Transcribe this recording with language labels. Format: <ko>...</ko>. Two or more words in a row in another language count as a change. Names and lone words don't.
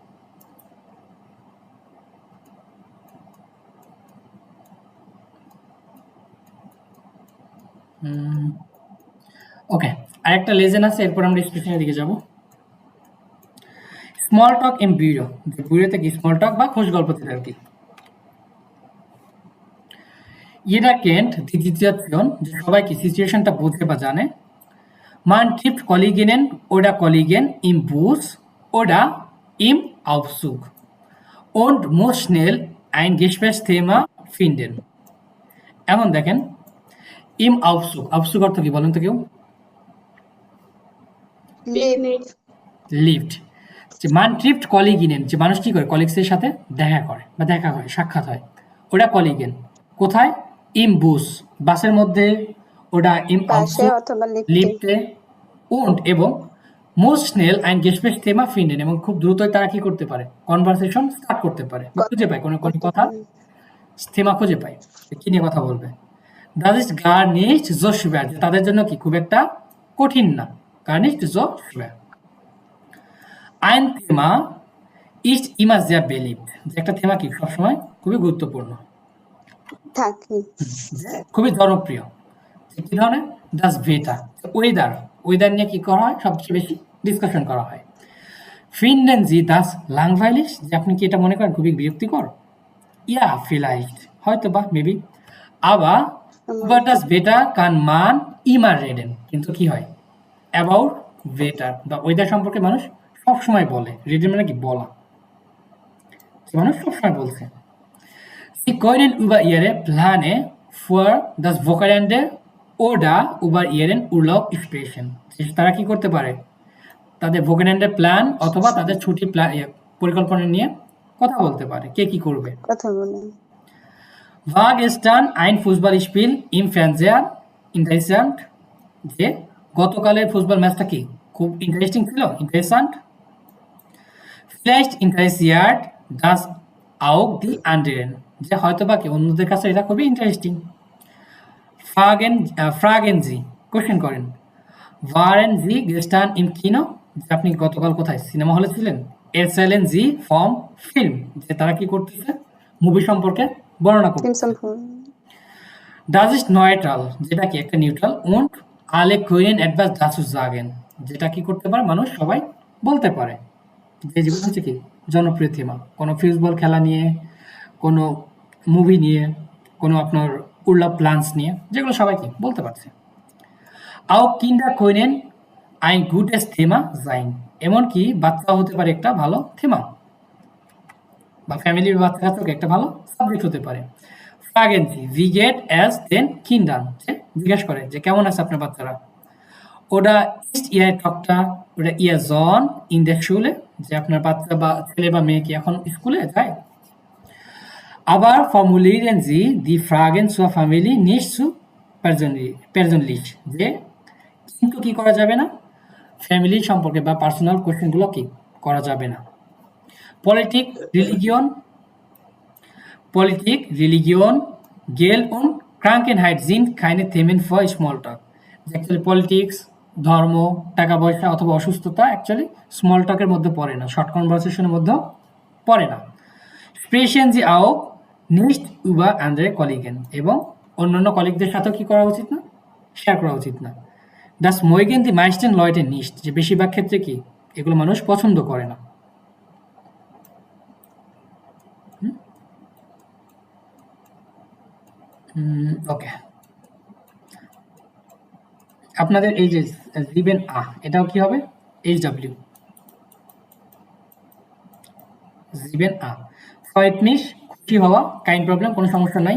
<bn>ওকে, আরেকটা লেজেন আছে, এরপর আমরা এক্সপ্রেশনের দিকে যাব।</bn> <de>Smalltalk im Büro,</de> <bn>ব্যুরোতে কি</bn> <en>small talk</en> <bn>বা খোঁজ গল্প থেকে আর কি।</bn> <de>Jeder kennt die Situation,</de> <bn>যে সবাই কি সিচুয়েশনটা বোঝে বা জানে।</bn> <de>Man trifft Kolleginnen oder Kollegen im Bus oder im Aufzug und muss schnell ein Gesprächsthema finden.</de> <bn>এখন দেখেন,</bn> <de>im Aufzug, Aufzug</de> <bn>অর্থ কি বলেন তো কেউ? লিভ, লিফট। যে</bn> <de>man trifft Kolleginnen,</de> <bn>যে মানুষ কি করে কলিগসের সাথে দেখা করে বা দেখা হয়, সাক্ষাৎ হয়, ওটা কলিগেন। কোথায়?</bn> <de>im Bus,</de> <bn>বাসের মধ্যে, ওটা ইম বাসে আউটসুগ, অথবা লিফটে।</bn> <de>লিফটে, und এবং muss schnell ein Gesprächsthema finden,</de> <bn>এবং খুব দ্রুতই তারা কি করতে পারে,</bn> <en>conversation start</en> <bn>করতে পারে, খুঁজে পায় কোনো কোনো কথা, থেমা খুঁজে পায় কি নিয়ে কথা বলবে।</bn> <de>Das ist gar nicht so schwer,</de> <bn>তাদের জন্য কি খুব একটা কঠিন না,</bn> <de>gar nicht so schwer. Ein Thema ist immer sehr beliebt,</de> <bn>যে একটা থেমা কি সবসময় খুবই গুরুত্বপূর্ণ, থাকি। খুবই জনপ্রিয়। যে কি ধরনের?</bn> <de>Das Wetter,</de> <bn>ওয়েদার, ওয়েদার নিয়ে কি করা হয়, সবচেয়ে বেশি ডিসকাশন করা হয়।</bn> <de>Finden Sie das langweilig,</de> <bn>যে আপনি কি এটা মনে করেন খুবই বিরক্তিকর?</bn> <de>Ja, vielleicht,</de> <bn>হয়তো বা মেবি। আবার</bn> <de>über das Wetter kann man immer reden,</de> <bn>কিন্তু কি হয়,</bn> <en>about weather</en> <bn>বা ওয়েদার সম্পর্কে মানুষ সবসময় বলে, রিডেন মানে কি বলা, মানুষ সবসময় বলছে।</bn> <de>Sie können über ihre Pläne für das Wochenende oder über ihren Urlaub sprechen,</de> <bn>তারা কি করতে পারে, তাদের ভোকেন্ডের প্ল্যান অথবা তাদের ছুটি পরিকল্পনা নিয়ে কথা বলতে পারে, কে কি করবে। কথা বলেন।</bn> <de>War gestern ein Fußballspiel im Fernseher interessant,</de> <bn>যে গতকালের ফুটবল ম্যাচটা কি খুব ইন্টারেস্টিং ছিল, ইন্টারেস্ট্যান্ট।</bn> <de>Vielleicht interessiert das auch die anderen,</de> <bn>যে হয়তো বা কি অন্যদের কাছে এটা খুবই ইন্টারেস্টিং।</bn> <de>Fragen Sie,</de> <bn>কোশ্চেন করেন।</bn> <de>Waren Sie gestern im Kino,</de> <bn>যে আপনি গতকাল কোথায় সিনেমা হলে ছিলেন।</bn> <de>Erzählen Sie vom Film,</de> <bn>যে তারা কি করতেছে মুভি সম্পর্কে বর্ণনা করতেছে।</bn> <de>Das ist neutral,</de> <bn>যেটা কি একটা নিউট্রাল।</bn> <de>Und alle können etwas dazu sagen,</de> <bn>যেটা কি করতে পারে, মানুষ সবাই বলতে পারে। যে যেগুলো হচ্ছে কি জনপ্রিয় থেমা, কোনো ফুটবল খেলা নিয়ে, কোনো মুভি নিয়ে, কোনো আপনার উর্লাব প্ল্যান্স নিয়ে, যেগুলো সবাই কি বলতে পারছে।</bn> <de>Auch Kinder können ein gutes Thema sein,</de> <bn>এমনকি বাচ্চা হতে পারে একটা ভালো থেমা, বা ফ্যামিলির বাচ্চা কাছেও একটা ভালো সাবজেক্ট হতে পারে।</bn> <de>Fragen Sie, wie geht es den Kindern,</de> <bn>জিজ্ঞেস করে যে কেমন আছে আপনার বাচ্চারা।</bn> <de>Oder ist Ihre Tochter oder Ihr Sohn in der Schule,</de> <bn>যে আপনার বাচ্চা বা ছেলে বা মেয়ে কি এখন স্কুলে যায়।</bn> <de>Aber formulieren Sie die Fragen zur Familie nicht zu persönlich,</de> <bn>যে কিন্তু কি করা যাবে না, ফ্যামিলি সম্পর্কে বা পার্সোনাল কোশ্চেনগুলো কি করা যাবে না।</bn> <de>Politik, Religion, Geld und Krankheit sind keine Themen für Smalltalk.</de> <bn>Actually পলিটিক্স, ধর্ম, টাকা পয়সা অথবা অসুস্থতা অ্যাকচুয়ালি স্মল টকের মধ্যে পড়ে না, শর্ট কনভারসেশনের মধ্যে পড়ে না।</bn> <de>Sprechen Sie auch nicht über andere Kollegen,</de> <bn>এবং অন্যান্য কলিগদের সাথেও কি করা উচিত না, শেয়ার করা উচিত না।</bn> <de>Das mögen die meisten Leute nicht,</de> <bn>যে বেশিরভাগ ক্ষেত্রে কি এগুলো মানুষ পছন্দ করে না। ওকে, আপনাদের এই যে লিবেন এটাও কি হবে, HW লিবেন ফ্রয়েড মিশ, খুশি হওয়া,</bn> <de>kein Problem,</de> <bn>কোনো সমস্যা নাই।</bn>